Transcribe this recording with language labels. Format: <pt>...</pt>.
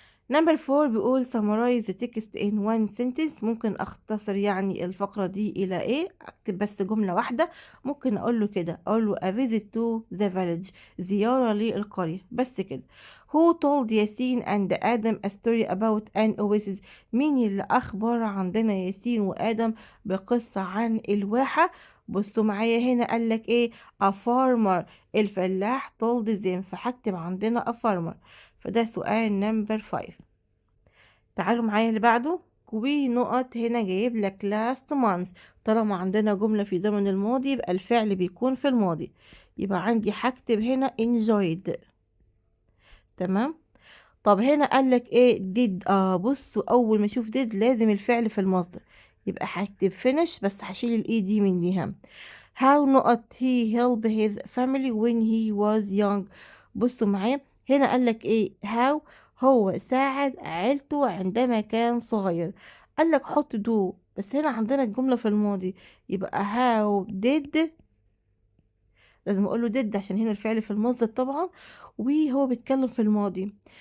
<ar>نمبر 4 بيقول</ar> <en>summarize the text in one sentence.</en> <ar>ممكن اختصر يعني الفقرة دي الى ايه؟ اكتب بس جملة واحدة. ممكن اقول له كده، اقول له</ar> <en>a visit to the village</en> <ar>زيارة للقرية، بس كده.</ar> <en>who told</en> <ar>ياسين and آدم</ar> <en>a story about an oasis؟</en> <ar>مين اللي اخبر عندنا ياسين وآدم بقصة عن الواحة؟ بصوا معايا هنا قالك ايه؟</ar> <en>a farmer</en> <ar>الفلاح</ar> <en>told them،</en> <ar>فهكتب عندنا a farmer. فده سؤال نمبر 5. تعالوا معايا اللي بعده. كوي نقط هنا جايب لك last month. طالما عندنا جملة في زمن الماضي يبقى الفعل بيكون في الماضي، يبقى عندي هكتب هنا enjoyed. تمام. طب هنا قال لك ايه؟ did. بصوا اول ما اشوف did لازم الفعل في المصدر، يبقى هكتب finish بس هشيل الاي دي من دي.</ar> <en>how</en> <ar>نقط</ar> <en>he help his family when he was young.</en> <ar>بصوا معايا هنا قالك ايه؟ how هو ساعد عيلته عندما كان صغير. قالك حط do، بس هنا عندنا الجملة في الماضي، يبقى</ar> <en>how did.</en> <ar>لازم اقوله did عشان هنا الفعل في المصدر طبعا، وهو بيتكلم في الماضي.</ar>